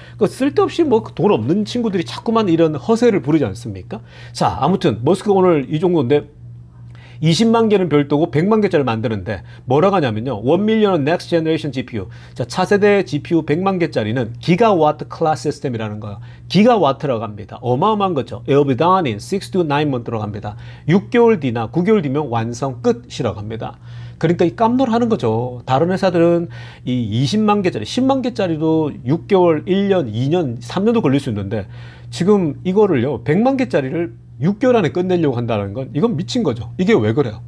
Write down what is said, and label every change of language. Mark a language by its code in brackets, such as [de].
[ko] 그러니까 쓸데없이 뭐 돈 없는 친구들이 자꾸만 이런 허세를 부르지 않습니까? 자, 아무튼 머스크 오늘 이 정도인데 20만 개는 별도고 100만 개짜리 만드는데 뭐라고 하냐면요, 1밀리언 [en] next generation GPU. [ko] 자, 차세대 GPU 100만 개짜리는 기가와트 클래스 시스템이라는 거예요. 기가와트라고 합니다. 어마어마한 거죠. [en] It'll be done in 6 to 9 months라고 합니다. [ko] 6개월 뒤나 9개월 뒤면 완성 끝이라고 합니다. 그러니까 이 깜놀하는 거죠. 다른 회사들은 이 20만 개짜리, 10만 개짜리도 6개월, 1년, 2년, 3년도 걸릴 수 있는데 지금 이거를요, 100만 개짜리를 6개월 안에 끝내려고 한다는 건 이건 미친 거죠. 이게 왜 그래요?